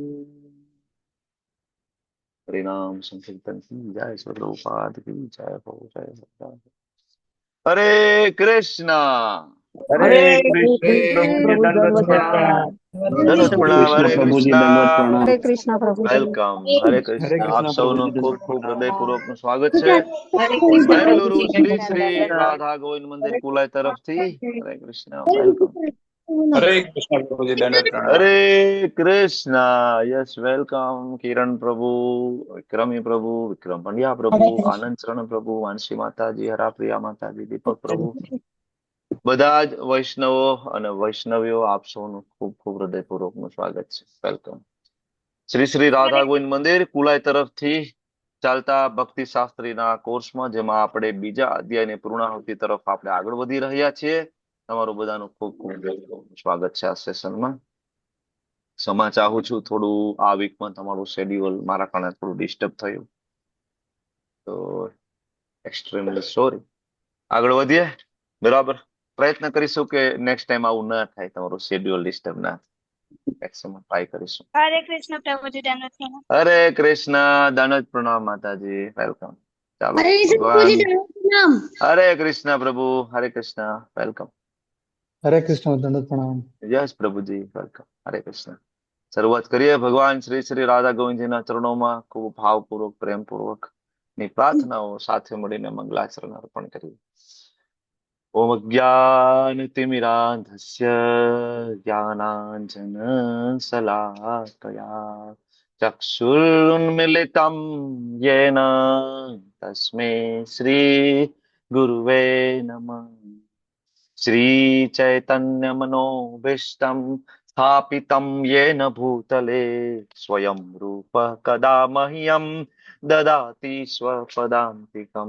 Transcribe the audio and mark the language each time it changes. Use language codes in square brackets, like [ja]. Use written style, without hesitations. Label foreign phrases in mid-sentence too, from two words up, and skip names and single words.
[hi] हरिनाम संकीर्तन की जय, स्वरूपाद की जय हो, जय हो। हरे कृष्णा। हरे हरे कृष्ण प्रभु जी कृष्ण दंडवत दंडवत प्रणाम। प्रणाम। दंडवत हरे प्रणाम। कृष्ण हरे प्रभु जी कृष्णा। दंडवत प्रणाम। हरे कृष्णा प्रभु [gu] વેલકમ, હરે [hi] हरे [gu] કૃષ્ણ. આપ [hi] कृष्ण प्रभु [gu] સૌનું [hi] जी [gu] ખૂબ [hi] दंडवत [gu] ખૂબ [hi] प्रणाम। [gu] હૃદયપૂર્વકનું સ્વાગત છે [hi] हरे कृष्ण प्रभु [gu] બેંગલુરુ [hi] जी [gu] શ્રી [hi] दंडवत [gu] શ્રી [hi] प्रणाम। [gu] રાધા ગોવિંદ મંદિર કુલાઈ તરફથી. હરે કૃષ્ણ, વેલકમ. [hi] हरे कृष्ण प्रभु जी दंडवत प्रणाम। हरे कृष्णा. [en] yes, welcome [hi] किरण प्रभु, विक्रमी प्रभु, विक्रम पंड्या प्रभु, आनंद शरण प्रभु, वांशी माताजी, हरा प्रिया माताजी, दीपक प्रभु, [gu] બધા જ વૈષ્ણવો અને વૈષ્ણવીઓ આપ સૌનું ખૂબ ખૂબ હૃદયપૂર્વકનું સ્વાગત છે. વેલકમ. શ્રી શ્રી રાધા [hi] हरे [gu] ગોવિંદ મંદિર કુલાઈ તરફથી ચાલતા ભક્તિ શાસ્ત્રીના કોર્સમાં, જેમાં આપણે બીજા અધ્યાયની પૂર્ણાહુતિ તરફ આપણે આગળ વધી રહ્યા છીએ. તમારું બધાનું ખૂબ ખૂબ સ્વાગત છે આ સેશનમાં. ક્ષમા ચાહું છું, થોડું આ વીકમાં તમારું શેડ્યુલ મારા કારણે થોડું ડિસ્ટર્બ થયું, તો [en] extremely sorry. [gu] આગળ વધીએ. બરાબર. પ્રયત્ન કરીશું કે [en] next time [gu] આવું ના થાય, તમારું શેડ્યુલ ડિસ્ટર્બ ના થાય. [en] maximum try [gu] કરીશું. [hi] हरे कृष्ण प्रभु जी दंडवत प्रणाम। [gu] હરે કૃષ્ણ. દાનજ પ્રણામ માતાજી, વેલકમ. ચાલો [hi] हरे कृष्ण प्रभु [gu] ભગવાન. [hi] जी प्रणाम। [gu] હરે કૃષ્ણ પ્રભુ, હરે કૃષ્ણ, વેલકમ. [hi] हरे कृष्ण दंडवत प्रणाम। [gu] યસ પ્રભુજી, વેલકમ. હરે કૃષ્ણ. શરૂઆત કરીએ ભગવાન શ્રી શ્રી રાધા ગોવિંદજીના ચરણોમાં ખૂબ ભાવપૂર્વક, પ્રેમપૂર્વક ની પ્રાર્થનાઓ સાથે મળીને મંગલાચરણ અર્પણ કરીએ. [sa] ઓમ અજ્ઞાનતિમિરાંધસ્ય જ્ઞાનાંજન શલાકયા ચક્ષુરુન્મિલિतं येन तस्मै श्री गुरुवे नमः. श्रीचैतन्यमनोभीष्टं स्थापितं येन भूतले स्वयं रूपः कदा मह्यं ददाति स्वपदान्तिकम्.